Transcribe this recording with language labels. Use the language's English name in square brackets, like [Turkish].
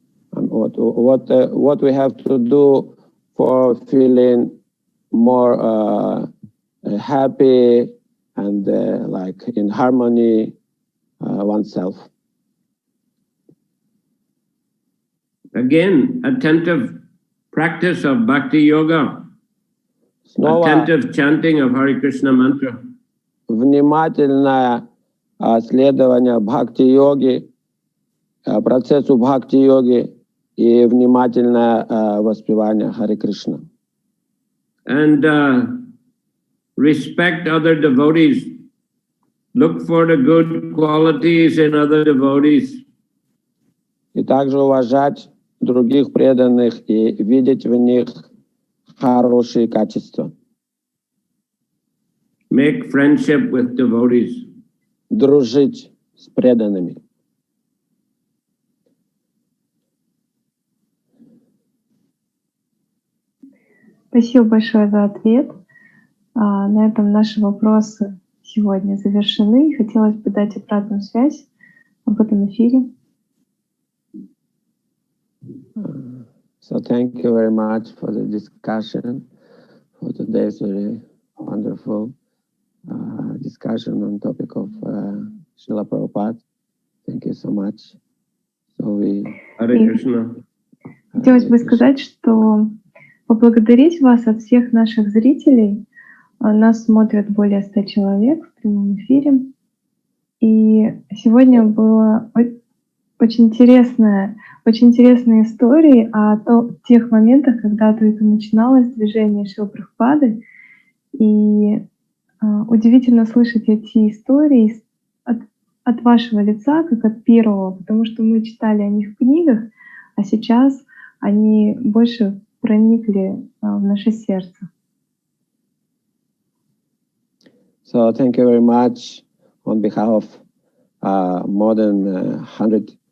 [English] What we have to do for feeling more happy and like in harmony oneself. Again, attentive practice of Bhakti Yoga. Attentive chanting of Hare Krishna mantra. [Russian] Внимательное следование бхакти-йоги, процессу бхакти-йоги и внимательное воспевание Харе Кришна. [English] And respect other devotees. Look for the good qualities in other devotees. [Russian] И также уважать других преданных и видеть в них хорошие качества. [English] Make friendship with devotees. [Russian] Дружить с преданными. Спасибо большое за ответ. На этом наши вопросы сегодня завершены. Хотелось бы дать обратную связь об этом эфире. [English] So thank you very much for the discussion, for today's very wonderful discussion on topic of Srila Prabhupada. Thank you so much. So we... Hare Krishna. [Russian] Хотелось бы сказать, что поблагодарить вас от всех наших зрителей. Нас смотрят более 100 человек в прямом эфире. И сегодня было очень интересные истории о тех моментах, когда только начиналось движение Шрилы Прабхупады. И удивительно слышать эти истории от вашего лица, как от первого, потому что мы читали о них в книгах, а сейчас они больше проникли в наше сердце. [English] So thank you very much on behalf of more than 100